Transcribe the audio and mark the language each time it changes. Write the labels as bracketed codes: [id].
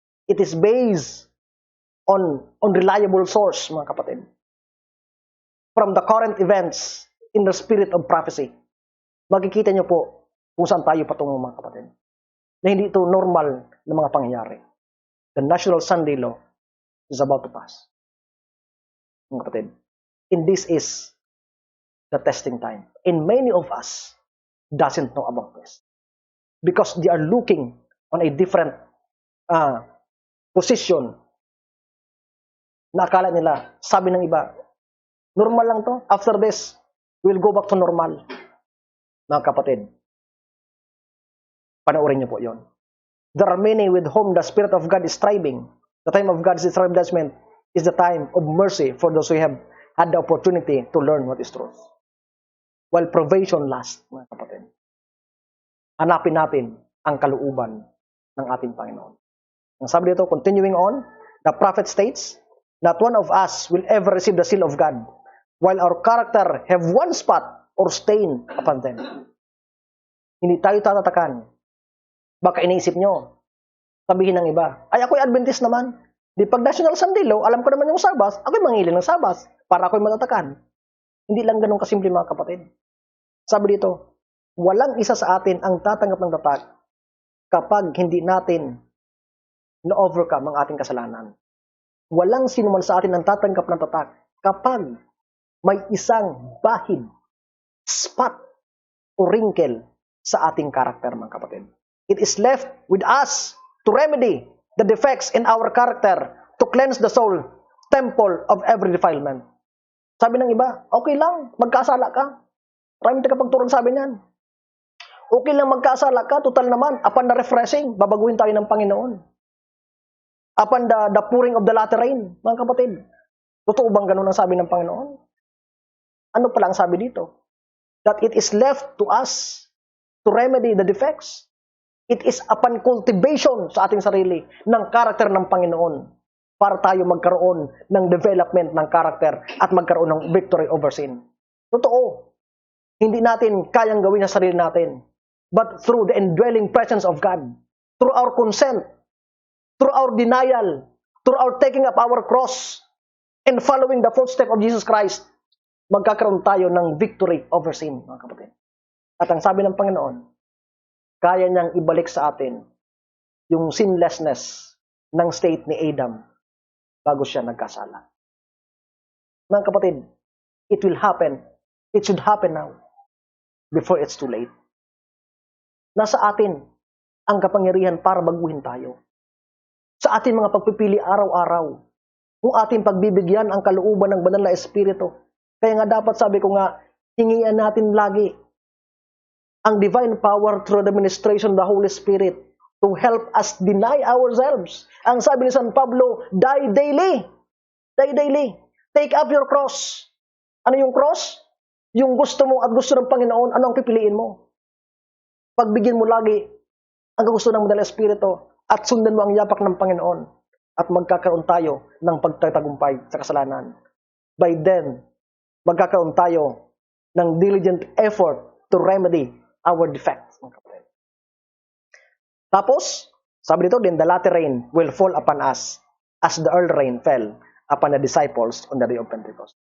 [en] It is based on reliable source, [tl] mga kapatid. [en] From the current events in the spirit of prophecy. [tl] Makikita nyo po kung saan tayo patungo, mga kapatid. Na hindi ito normal na mga pangyayari. [en] The National Sunday Law is about to pass. [tl] Mga kapatid. [en] And this is the testing time. And many of us doesn't know about this. Because they are looking on a different position [tl] na akala nila, sabi ng iba, normal lang to. [en] After this, we'll go back to normal. [tl] Mga kapatid, panoorin niyo po yon. [en] There are many with whom the Spirit of God is striving. The time of God's judgment is the time of mercy for those who have had the opportunity to learn what is truth. While probation lasts, [tl] mga kapatid, hanapin natin ang kalooban ng ating Panginoon. Ang sabi dito, [en] continuing on, the prophet states, not one of us will ever receive the seal of God, while our character have one spot or stain upon them. [tl] Hindi tayo tatatakan. Baka iniisip nyo, sabihin ng iba, ay ako'y Adventist naman. Di pag National Sunday Law, alam ko naman yung Sabbath, ako'y mangili ng Sabbath, para ako'y matatakan. Hindi lang ganun kasimple, mga kapatid. Sabi dito, walang isa sa atin ang tatanggap ng tatak kapag hindi natin na-overcome ang ating kasalanan. Walang sino man sa atin ang tatanggap ng tatak kapag may isang bahid, spot, o wrinkle sa ating karakter, mga kapatid. [en] It is left with us to remedy the defects in our character, to cleanse the soul, temple of every defilement. [tl] Sabi ng iba, okay lang, magkasala ka. Maraming tagapagturong sabi niyan. Okay lang magkasala ka, total naman, [en] upon the refreshing, [tl] babaguhin tayo ng Panginoon. [en] Upon the pouring of the latter rain, [tl] mga kapatid. Totoo bang ganun ang sabi ng Panginoon? Ano pala ang sabi dito? [en] That it is left to us to remedy the defects. It is upon cultivation [tl] sa ating sarili ng karakter ng Panginoon para tayo magkaroon ng development ng karakter at magkaroon ng [en] victory over sin. [tl] Totoo. Hindi natin kayang gawin sa sarili natin. [en] But through the indwelling presence of God, through our consent, through our denial, through our taking up our cross, and following the footsteps of Jesus Christ, [tl] magkakaroon tayo ng [en] victory over sin, [tl] mga kapatid. At ang sabi ng Panginoon, kaya niyang ibalik sa atin yung sinlessness ng state ni Adam bago siya nagkasala. Mga kapatid, [en] it will happen. It should happen now before it's too late. [tl] Nasa atin ang kapangyarihan para baguhin tayo. Sa ating mga pagpipili araw-araw, kung ating pagbibigyan ang kalooban ng banal na Espiritu. Kaya nga dapat sabi ko nga, hingian natin lagi ang [en] divine power through the ministration of the Holy Spirit to help us deny ourselves. [tl] Ang sabi ni San Pablo, [en] die daily. Die daily. Take up your cross. [tl] Ano yung [en] cross? [tl] Yung gusto mo at gusto ng Panginoon, ano ang pipiliin mo? Pagbigyan mo lagi ang gusto ng banal na Espiritu at sundan mo ang yapak ng Panginoon at magkakaroon tayo ng pagtatagumpay sa kasalanan. [en] By then, [tl] magkakaroon tayo ng [en] diligent effort to remedy our defects. [tl] Tapos, sabi dito din, [en] the latter rain will fall upon us as the early rain fell upon the disciples on the day of Pentecost.